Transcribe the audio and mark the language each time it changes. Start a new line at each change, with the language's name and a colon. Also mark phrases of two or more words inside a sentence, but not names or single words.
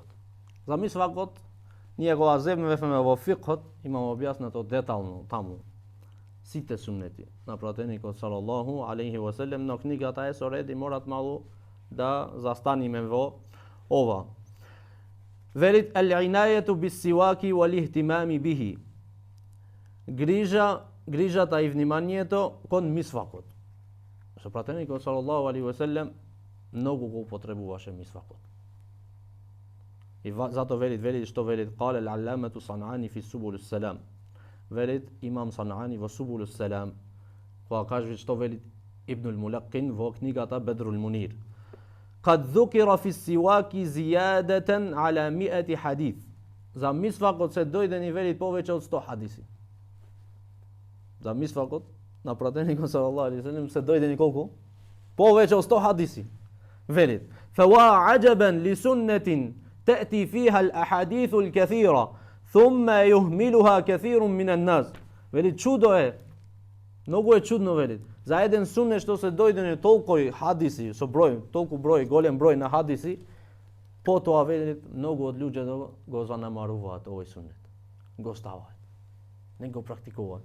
Macedonian: За мисвакот ние го земевме во фикот, имаме објаснато детално таму сите сунети на пратеникот
Arabic: صلى الله عليه وسلم,
Macedonian: но книгата е со ред и морат малку да застаниме во ова.
Arabic: Велит العناية بالسواك والاهتمام به.
Macedonian: Грижата и вниманието кон мисвакот. Што пратеникот
Arabic: صلى الله عليه وسلم
Macedonian: многу го употребуваше мисвакот. И зато велит што велит
Arabic: قال العلامة صنعاني في سبل السلام.
Macedonian: Велит имам Санаани во Субул ус-Салам, кога кажи што велит Ибн al-Мулаккин во книгата Бедрул Мунир.
Arabic: Кад ذُكِرَ في السواك زيادة على 100 حديث.
Macedonian: За мисвакот се дојдени велит повеќе од 100 хадиси. За мисвакот на пратеникот
Arabic: صلى الله عليه وسلم
Macedonian: се дојдени колку? Повеќе од 100 хадиси. Велит:
Arabic: فَوَا عَجَبًا لِسُنَّةٍ تَأْتِي فِيهَا الْأَحَادِيثُ الْكَثِيرَةُ ثُمَّ يُهْمِلُهَا كَثِيرٌ مِنَ النَّاسِ.
Macedonian: Велит, чудо е. Многу е чудно, велит. За еден сунет што се дојдени толку хадиси со број, толку број, голем број на хадиси, потоа велит многу од луѓето го занемаруваат овој сунет. Го ставаат. Не го практикуваат.